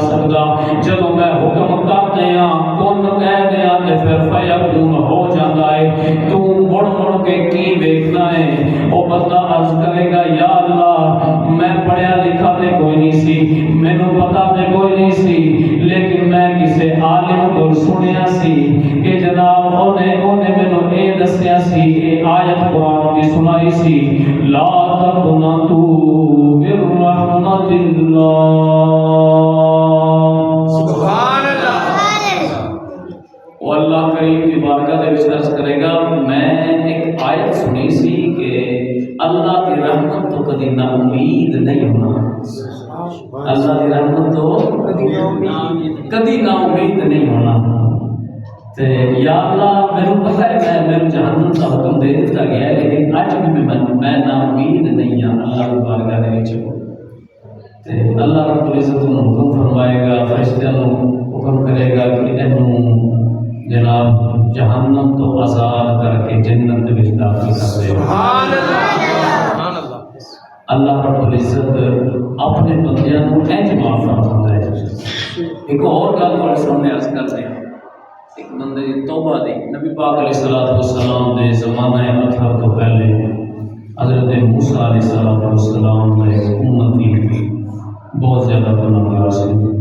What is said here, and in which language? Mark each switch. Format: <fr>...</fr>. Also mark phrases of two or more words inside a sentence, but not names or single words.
<pa>سکتا جدوں میں حکم کر دیا کن کہہ دیا تے پھر فیکون ہو جاتا ہے تو مڑ مڑ کے کی دیکھنا ہے وہ بندہ عرض کرے گا یا اللہ میں پڑھیا لکھا تے کوئی نہیں سی مینوں پتہ تے کوئی نہیں سی لیکن میں کسی عالم کو سنیا سی کہ جناب انہیں مینوں اے دسیا سی اے آیت قرآن کی سنائی سی</pa> <ar>لا تقنطوا من رحمت اللہ سبحان اللہ</ar> <ur>وہ اللہ کریم کی بارگاہ دے وچ عرض کرے گا میں ایک آیت سنی سی کہ اللہ کی رحمت تو کبھی نا امید نہیں ہونا اللہ کی رحمت تو کبھی نا امید نہیں ہونا یا اللہ میرے پتہ ہے میں میرے جہنم کا حکم دے دیتا گیا ہے لیکن اج بھی میں نا امید نہیں ہوں</ur> <pa>اللہ کی بارگاہ دے وچ تے</pa> <ar>اللہ رب العزت</ar> <pa>نے حکم فرمائے گا فرشتیاں نوں حکم کرے گا کہ اینوں جناب جہنم تو آزاد کر کے جنت دے وچ داخل کر دے</pa> <ar>سبحان اللہ اللہ رب العزت</ar> <pa>اپنے بندیاں نوں انج معاف فرماتا ہے ایک اور گل تہاڈے سامنے عرض کرتے ہیں ایک بندے دی توبہ دی نبی پاک</pa> <ar>علیہ الصلوۃ والسلام</ar> <pa>دے زمانہ اطہر تو پہلے حضرت موسیٰ</pa> <ar>علیہ السلام</ar> <pa>نے امتی بہت زیادہ گناہگار سے</pa>